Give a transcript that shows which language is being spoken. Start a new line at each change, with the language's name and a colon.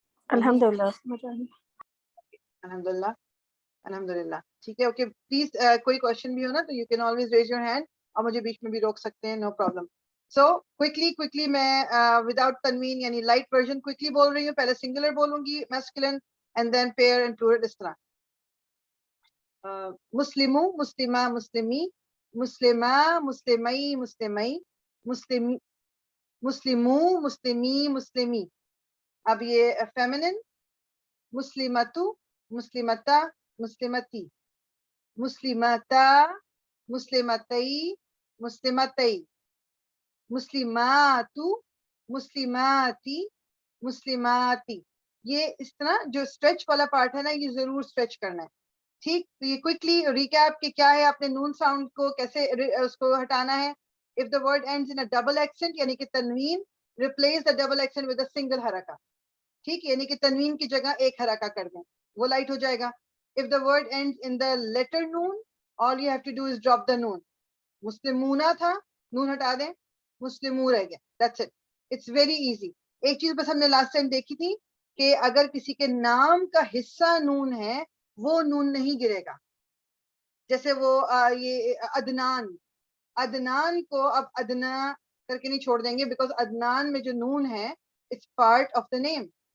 Urdu: الحمدللہ. الحمدللہ. الحمدللہ. ٹھیک ہے, اوکے. پلیز کوئی کوشچن بھی ہو نا تو
English: you can always raise your hand,
Urdu: اور مجھے بیچ میں بھی روک سکتے ہیں, نو پرابلم. سو کوئکلی میں وداؤٹ تنوین یعنی لائٹ ورژن کوئکلی بول رہی ہوں.
English: پہلے سنگولر بولوں گی masculine and then pair and plural اس طرح.
Arabic: مسلمو, مسلمہ, مسلمی, مسلمہ, مسلمئی, مسلمئی, مسلم, مسلمو, مسلمی, مسلمی. اب یہ فیمنن مسلمتو, مسلمتا, مسلمتی, مسلمتا, مسلمتئی, مسلمتئی, مسلماتو, مسلماتی, مسلماتی.
Urdu: یہ اس طرح جو اسٹریچ والا پارٹ ہے نا یہ ضرور اسٹریچ کرنا ہے. ٹھیک. تو یہ کوئکلی ریکیپ کہ کیا ہے, آپ نے نون ساؤنڈ کو کیسے اس کو ہٹانا ہے.
English: if the word ends in a double accent
Urdu: یعنی کہ تنوین,
English: replace the double accent with a single حرکہ.
Urdu: ٹھیک, یعنی کہ تنوین کی جگہ ایک حرکہ کر دیں, وہ لائٹ ہو جائے گا.
English: if the word ends in the letter noon all you have to do is drop the noon.
Urdu: مسلمونہ تھا, نون ہٹا دیں, مسلمو رہ گیا.
English: that's it, it's very easy.
Urdu: ایک چیز بس ہم نے لاسٹ ٹائم دیکھی تھی کہ اگر کسی کے نام کا حصہ نون ہے وہ نون نہیں گرے گا. جیسے وہ یہ عدنان, عدنان کو اب ادنا کر کے نہیں چھوڑ دیں گے بیکاز عدنان میں جو نون ہے
English: It's part of the name.